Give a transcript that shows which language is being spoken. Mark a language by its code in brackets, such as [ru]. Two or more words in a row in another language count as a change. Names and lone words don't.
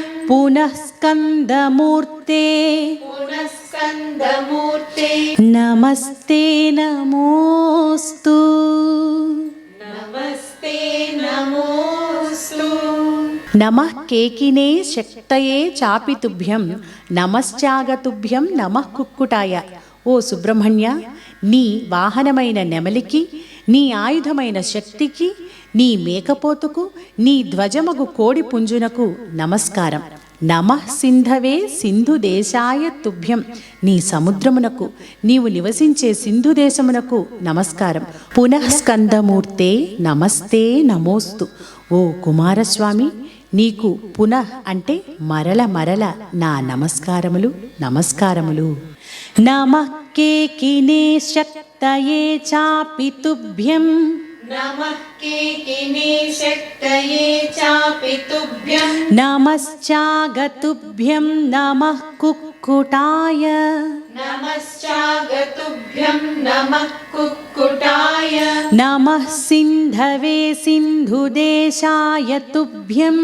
[sa] पुनः स्कन्दमूर्ते पुनः स्कन्दमूर्ते नमस्ते नमोऽस्तु नमस्ते नमोऽस्तु नमः केकिने शक्तये चापि तुभ्यं నమశ్చాగతుభ్యం నమః కుక్కుటాయ. [te] ఓ సుబ్రహ్మణ్య, నీ వాహనమైన నెమలికి, నీ ఆయుధమైన శక్తికి, నీ మేకపోతుకు, నీ ధ్వజమగు కోడి పుంజునకు నమస్కారం. [sa] నమః సింధవే సింధు దేశాయ తుభ్యం, [te] నీ సముద్రమునకు, నీవు నివసించే సింధు దేశమునకు నమస్కారం. [sa] పునః స్కందమూర్తే నమస్తే నమోస్తు. [te] ఓ కుమారస్వామి, నీకు పునః అంటే మరల మరల నా నమస్కారములు నమస్కారములు. [sa] నమః కేకినే శక్తయే చాపి తుభ్యం नमः केकिने शक्तये चापि तुभ्यं नमश्चागतुभ्यं नमः कुक्कुटाय नमश्चागतुभ्यं नमः कुक्कुटाय नमः सिन्धवे सिन्धुदेशाय तुभ्यं